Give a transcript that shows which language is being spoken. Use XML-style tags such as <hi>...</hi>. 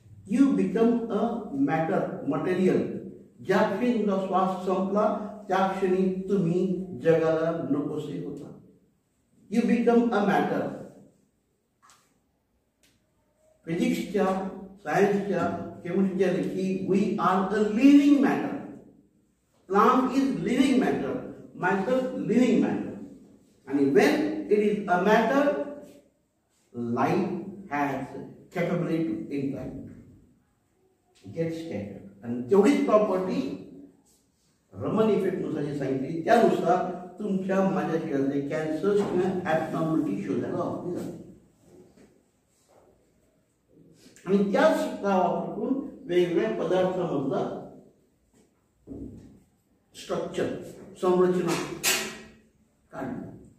<en>You become a matter, material.</en> <mr>ज्या क्षणी तुमचा श्वास संपला त्या क्षणी तुम्ही जगाला नकोसे होता.</mr> <en>You become a matter.</en> <mr>फिजिक्सच्या, सायन्सच्या, केमिस्ट्रीच्या की</mr> <en>We are the living matter. Plant is living matter, matter living matter. And when it is a matter, light has capability to impact, get scattered.</en> <mr>And तेवढीच प्रॉपर्टी रमन इफेक्ट नुसार जे सांगितली त्यानुसार तुमच्या माझ्या शरीरातले कॅन्सर्स किंवा ॲबनॉर्मॅलिटी शोधायला वापरली जाते. आणि त्याच वापरून वेगवेगळ्या पदार्थामधला स्ट्रक्चर, संरचना काढणं.</mr>